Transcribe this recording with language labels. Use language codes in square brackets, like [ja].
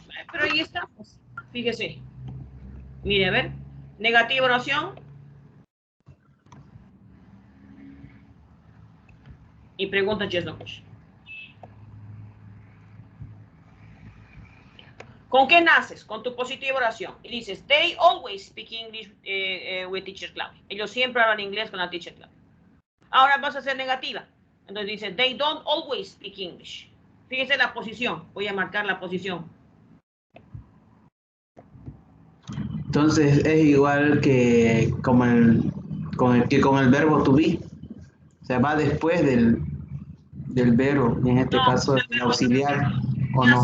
[es] Pero ahí estamos. Fíjese. Mire, a ver. Negativa oración. Y pregunta yes no question. ¿Con qué naces? Con tu positiva oración. Y dices, [en] they always speak English with Teacher Claudia. [es] Ellos siempre hablan inglés con la Teacher Claudia. Ahora vas a hacer negativa. Entonces dice, [en] they don't always speak English. [es] Fíjense la posición. Voy a marcar la posición. Entonces es igual que con el verbo to be. O sea, va después del verbo, y en este caso el auxiliar, ¿o